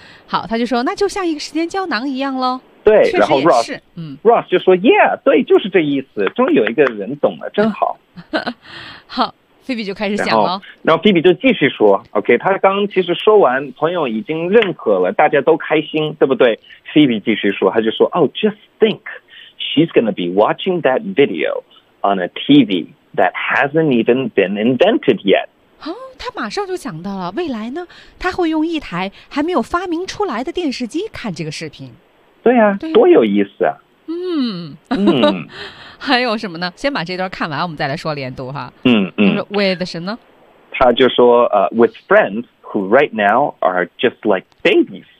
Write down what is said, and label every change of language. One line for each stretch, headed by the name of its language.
Chinese: 好，他就说那就像一个时间胶囊一样喽。对，然后 Ross 是 Ross 就说 Yeah， 对，就是这意思。终于有一个人懂了，真好。好，菲比就开始想了。然后菲比就继续说 ，OK， 他刚其实说完，朋友已经认可了，大家都开心，对不对？菲比继续说，他就说，哦
English: ，just think， she's gonna be watching that video on a TV that hasn't even been invented yet。
Chinese: 哦，他马上就想到了未来呢，他会用一台还没有发明出来的电视机看这个视频。对呀、啊，多有意思啊！还有什么呢？先把这段看完，我们再来说连读哈。 With 什么呢？他就说
English: with friends who right now are just like babies。